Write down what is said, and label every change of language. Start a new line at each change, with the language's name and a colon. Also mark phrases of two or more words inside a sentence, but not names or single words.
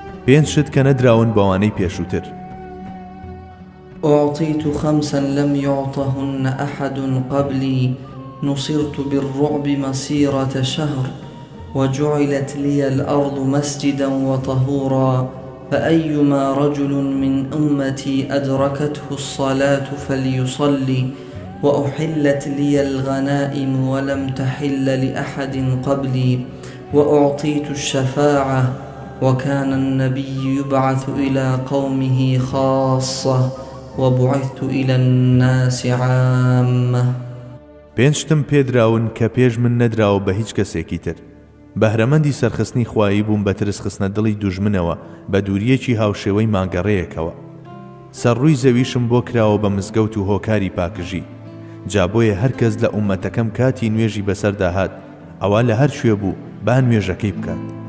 Central Kurdish: 5 شت کە نەدراون بەوانەی پێشووتر.
Arabic: أعطيت 5 لم يعطهن أحد قبلي نصرت بالرعب مسيرة شهر وجعلت لي الأرض مسجدا وطهورا فأيما رجل من أمتي أدركته الصلاة فليصلي وأحلت لي الغنائم ولم تحل لأحد قبلي وأعطيت الشفاعة وكان النبي يبعث إلى قومه خاصة وبعثت إلى الناس عامة.
Central Kurdish: 5 شتم پێدراون کە پێش من نەدراوە بە هیچ کەسێکی تر. بەهرەمەندی سەرخستنی خوایی بووم بە ترس خستنە دڵی دوژمنەوە بە دووریەکی هاوشێوەی مانگەڕەیەکەوە. سەرڕووی زەویشم بۆ کراوە بە مزگەوت و هۆکاری پاکژی. جابۆیە هەر کەس لە ئومەتەکەم کاتی نوێژی بەسەرداهات ئەوە لە هەر شوێ بوو با نوێژەکەی بکات.